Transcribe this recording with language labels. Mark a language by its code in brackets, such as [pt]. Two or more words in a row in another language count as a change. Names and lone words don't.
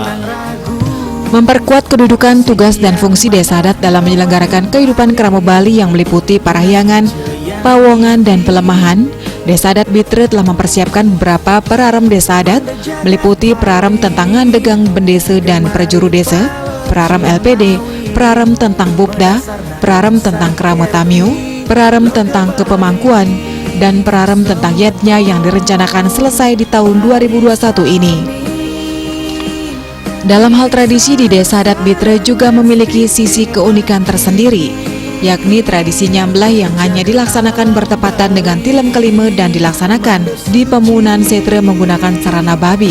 [id] Memperkuat kedudukan, tugas, dan fungsi desa adat dalam menyelenggarakan kehidupan kerama Bali yang meliputi parahyangan, pawongan, dan pelemahan, Desa Adat Bitre telah mempersiapkan beberapa Perarem desa adat, meliputi Perarem tentang Ngandegang Bendese dan Perjuru Desa, Perarem LPD, Perarem tentang Bupda, Perarem tentang Kerama Tamiu, Perarem tentang Kepemangkuan, dan Perarem tentang Yatnya yang direncanakan selesai di tahun 2021 ini. Dalam hal tradisi di Desa Adat Bitre juga memiliki sisi keunikan tersendiri, yakni tradisi nyamblah yang hanya dilaksanakan bertepatan dengan Tilem kelima dan dilaksanakan di Pemunan Setre menggunakan sarana babi.